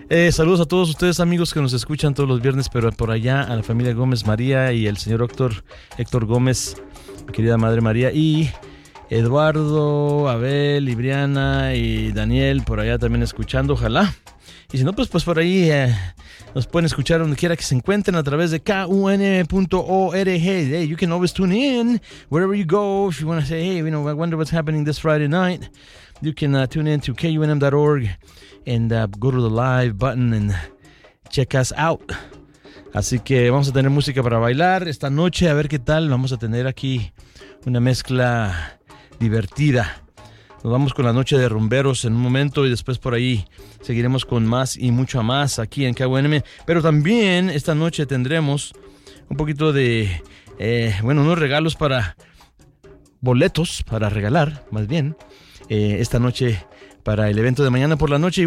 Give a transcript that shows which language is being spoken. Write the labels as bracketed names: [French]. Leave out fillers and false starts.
[Spanish] Saludos a todos ustedes, amigos, que nos escuchan todos los viernes, pero por allá, a la familia Gómez María y el señor doctor Héctor Gómez, mi querida madre María, y Eduardo, Abel, Libriana y Daniel, por allá también escuchando, ojalá. Y si no, pues por ahí nos pueden escuchar donde quiera que se encuentren a través de KUN.org. [English] Hey, you can always tune in wherever you go. If you want to say, hey, you know, I wonder what's happening this Friday night, you can tune in to KUNM.org and go to the live button and check us out. [Spanish] Así que vamos a tener música para bailar esta noche. A ver qué tal. Vamos a tener aquí una mezcla divertida. Nos vamos con la noche de rumberos en un momento y después por ahí seguiremos con más y mucho más aquí en KUNM. Pero también esta noche tendremos un poquito de, bueno, unos regalos para, boletos para regalar, más bien, esta noche para el evento de mañana por la noche.